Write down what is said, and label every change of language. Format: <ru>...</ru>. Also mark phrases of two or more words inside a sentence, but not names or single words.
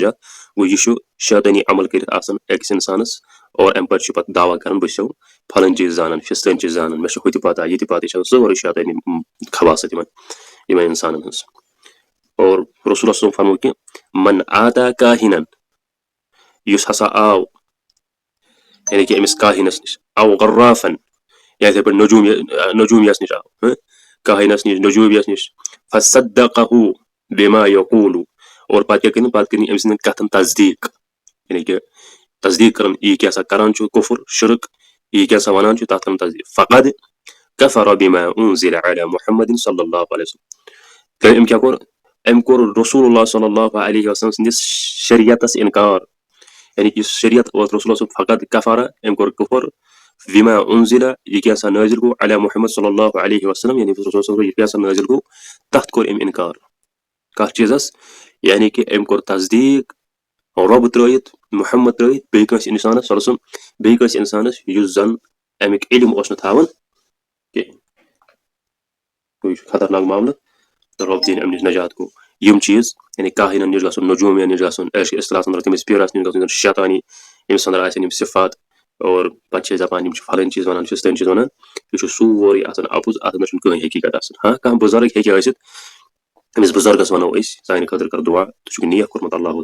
<ks>نجات گوٚو یہِ چھُ شیطٲنی عمل کٔرِتھ آسان أکِس انسانس اور امہِ پتہٕ چھُ پتہٕ دعوا کران بہٕ چھُسو فلٲنۍ چیٖز زانان فِستٲنۍ چیٖز زانان مےٚ چھُ ہُہ تہِ پتہ یہِ تہِ پتہ یہِ چھِ سٲرٕے شیطٲنی خباست یِمن انسانن ہٕنٛز اور رسول صٲب فرمو کہِ</ks> <ar>من آتا کاہِنن</ar> <ks>یُس ہسا آو یعنی کہِ أمِس کاہِنس نِش او غرافن یا یِتھٕے پٲٹھۍ نجوٗمیس نِش آو کاہِنس نِش نجوٗبیس نِش</ks> <ar>فصدقه بما یقوٗلُ</ar> <ks>اور پتہٕ کیاہ کٔرِنۍ أمۍ سٕنٛدٮ۪ن کتھن تصدیٖق یعنی کہِ تصدیٖق کران یہِ کیاہ سا کران چھُ کُفر شرک یہِ کیاہ سا ونان چھُ تتھ کران تصدیٖق فقد</ks> <ar>کفر بما انزل على محمد صلی اللہ علیہ وسلم</ar> <ks>أمۍ کیاہ کوٚر أمۍ کوٚر رسول اللہ</ks> <ar>صلی اللہ علیہ وسلم</ar> <ks>سٕنٛدِس شریعتس انکار یعنی کہِ یُس شریعت اوس رسول صٲب فقط کفرا أمۍ کوٚر</ks> <ar>کُفر بما انزل</ar> <ks>یہِ کیاہ سا نٲزِل گوٚو</ks> <ar>علی محمد صلی اللہ علیہ وسلم</ar> <ks>یعنی رسول صٲب یہِ کیاہ سا نٲزِل گوٚو تتھ کوٚر أمۍ انکار کتھ چیٖزس یعنی کہِ أمۍ کوٚر تصدیٖق رۄب ترٲیِتھ محمد ترٲیِتھ بیٚیہِ کٲنٛسہِ انسانس</ks> <ar>صلی اللہ علیہ وسلم</ar> <ks>بیٚیہِ کٲنٛسہِ انسانس یُس زن امیُک علم اوس نہٕ تھاوان کینٛہہ گوٚو یہِ چھُ خطرناک معاملہٕ تہٕ رۄب دِیِن امہِ نِش نجات گوٚو یِم چیٖز یعنی کاہِنن نِش گژھُن نجوٗمین نِش گژھُن اصطلاحس انٛدر تٔمِس پیٖرس نِش گژھُن شیطانی ییٚمِس انٛدر آسن یِم صفات اور پتہٕ چھِ أسۍ دپان یِم چھِ فلٲنۍ چیٖز ونان فِستٲنۍ چیٖز ونان یہِ چھُ سورُے آسان اَپُز اتھ انٛدر چھُنہٕ کٕہٕنۍ حقیٖقت آسان ہاں کانٛہہ بُزرگ ہیٚکہِ ٲسِتھ أمِس بُزرگس ونو أسۍ سانہِ خٲطرٕ کر دُعا ژٕ چھُکھ نیک کوٚرمُت اللہ</ks>